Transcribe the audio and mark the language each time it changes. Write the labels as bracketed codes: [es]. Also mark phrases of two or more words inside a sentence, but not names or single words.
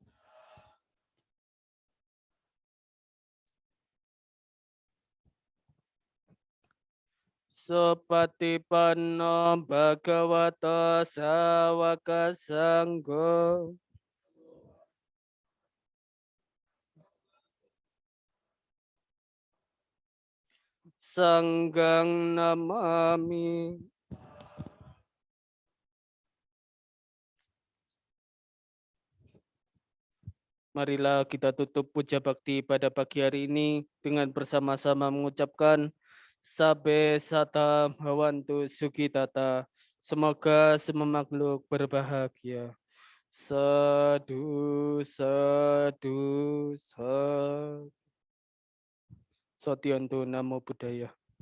[pi] Supatipanno Bhagavata Sawaka Sangho. Sanggang namami. [id] Marilah kita tutup puja bakti pada pagi hari ini dengan bersama-sama mengucapkan [pi] Sabe Sata Bhawantu Sukitata. [id] Semoga semua makhluk berbahagia. [pi] Sadu, sadu, sadu. Sotyanto Namo Buddhaya.